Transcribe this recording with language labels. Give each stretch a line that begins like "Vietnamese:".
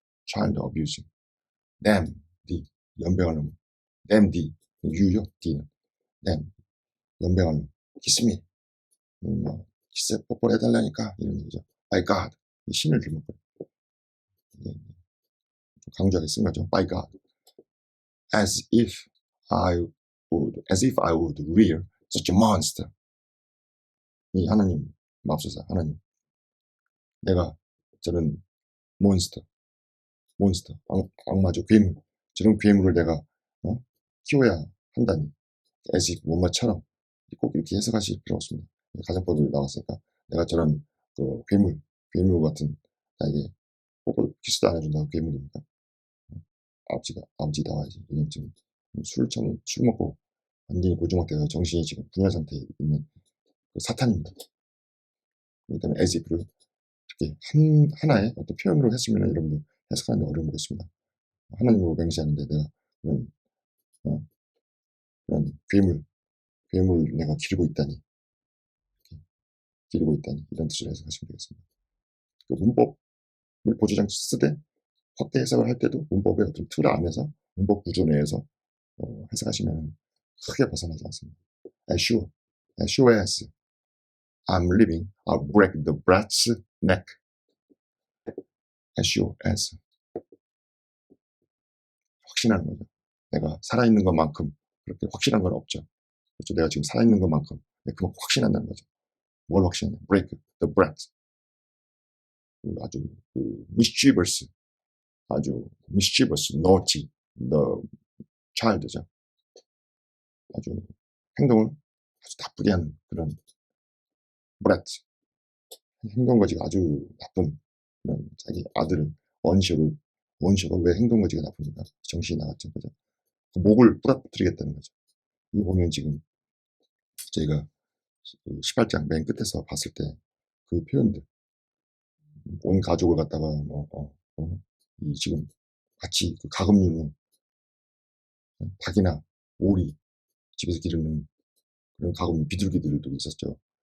Korean: child abuse. them, D, 연병할 놈. them, D, U요, D는. them, 연병할 놈. kiss me. 뭐, 키스 뽀뽀를 해달라니까 이런 얘기죠.
English: by God,
Korean: 신을 들먹고 강조하게 쓴 거죠.
English: by God, as if I would rear such a monster.
Korean: 이 하나님 맙소사, 하나님, 내가 저런 몬스터, 악마죠, 괴물, 저런 괴물을 내가 키워야 한다니. as if 뭐뭐처럼 꼭 이렇게 해석하실 필요 없습니다. 가정법이 나왔으니까 내가 저런 그 괴물 같은 나에게 꼭 키스도 안 해준다고 괴물입니까? 아버지 나와야지. 이건 지금 술 먹고 완전히 고주먹돼서 정신이 지금 분열 상태에 있는 그 사탄입니다. 그렇기 때문에 as if를 이렇게 하나의 어떤 표현으로 했으면 여러분들 해석하는 데 어려움이 있습니다. 하나님으로 맹세하는데 내가 그런, 그런 괴물 내가 기르고 있다니 이런 뜻으로 해석하시면 되겠습니다. 그 문법을 보조장치 쓰되 확대 해석을 할 때도 문법의 어떤 틀 안에서 문법 구조 내에서 해석하시면 크게 벗어나지 않습니다.
English: as sure as I'm living, I'll break the brat's neck. as sure as
Korean: 확신하는 거죠. 내가 살아있는 것만큼 그렇게 확실한 건 없죠. 그렇죠. 내가 지금 살아있는 것만큼 그만큼 확신한다는 거죠. 뭘 확신하냐?
English: break the brat.
Korean: 아주 mischievous, 아주 mischievous,
English: naughty, the child
Korean: 죠. 아주 행동을 아주 나쁘게 하는 그런 brat. 행동거지가 아주 나쁜 그런 자기 아들을 원시가 왜 행동거지가 나쁩니까? 정신이 나갔죠. 그죠? 그 목을 부러뜨리겠다는 거죠. 이 보면 지금 저희가 18장 맨 끝에서 봤을 때 그 표현들, 온 가족을 갖다가 이 지금 같이 그 가금류로 닭이나 오리 집에서 기르는 그런 가금류 비둘기들도 있었죠.